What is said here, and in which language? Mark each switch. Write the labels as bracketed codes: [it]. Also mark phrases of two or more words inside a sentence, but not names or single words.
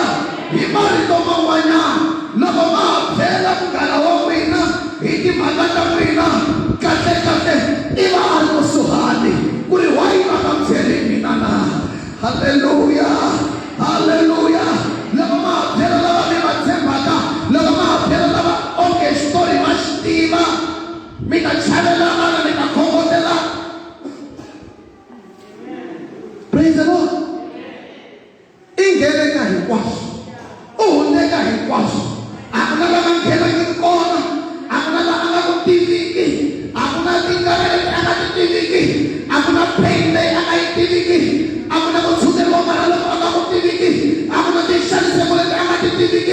[ts] Hi marito man'wanyana loko ma phela munghana wa n'wina hi timhaka ta n'wina kahle i va a ri kusuhani ku ri wa yi va nga byeli mina na. Hallelujah. Hallelujah. Loko ma phela lava mi va tshembaka, loko ma phela lava onge xitori va xi tiva, mi nga chavelanga na mi nga khongotela. [en] Praise the Lord. [ts] Ingene ka hinkwaswo, u hundeka hinkwaswo. A ku na lava nghenaka kona, a ku na lava a nga ku tiviki, a ku na tingana leti a nga ti tiviki, a ku na pain leyi a nga yi tiviki, a ku na ku tshuneriwa mara loko a nga ku tiviki, a ku na tixaniseko leti a nga ti tiviki.